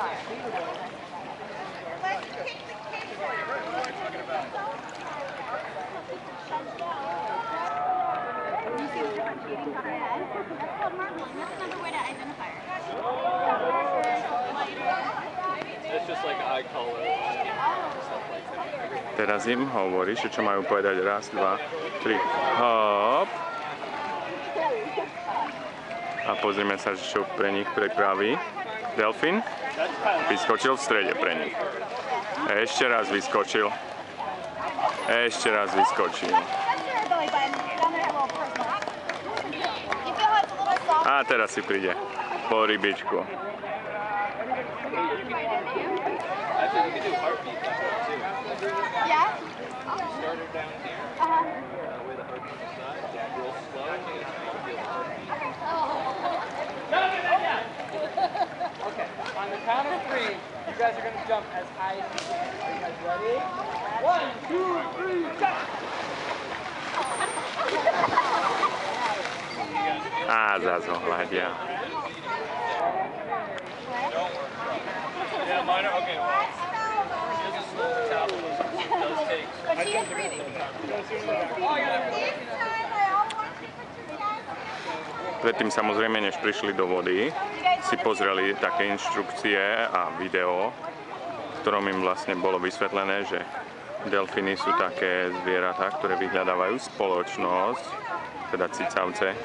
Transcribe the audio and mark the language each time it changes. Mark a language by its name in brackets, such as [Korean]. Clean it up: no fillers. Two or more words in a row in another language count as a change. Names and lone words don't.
[English] You see the different shadings on her head? That's called marbling. That's another way to identify her. It's just like eye color. [Slovak] Teraz im hovoríš, čo majú povedať. Raz, dva, tri. Hop. A pozrime sa, čo pre nich pripraví. Delfín vyskočil v strede pre nich. Ešte raz vyskočil. Ešte raz vyskočil. A teraz si príde po rybičku. [English] Actually, you can do heartbeat that way too. Yeah? Start her down here. With a heartbeat inside. Real slow. Okay, on the count of 3, you guys are going to jump as high as you can. Are you guys ready? 1, 2, 3, jump! [Slovak] Á, zás ho hľadia. [English] Yeah, minor. Okay, well, she has a slow metabolism, so it does take. But she is breathing. [Slovak] Predtým samozrejme, než prišli do vody, si pozreli také inštrukcie a video, v ktorom im vlastne bolo vysvetlené, že delfíny sú také zvieratá, ktoré vyhľadávajú spoločnosť, teda cicavce,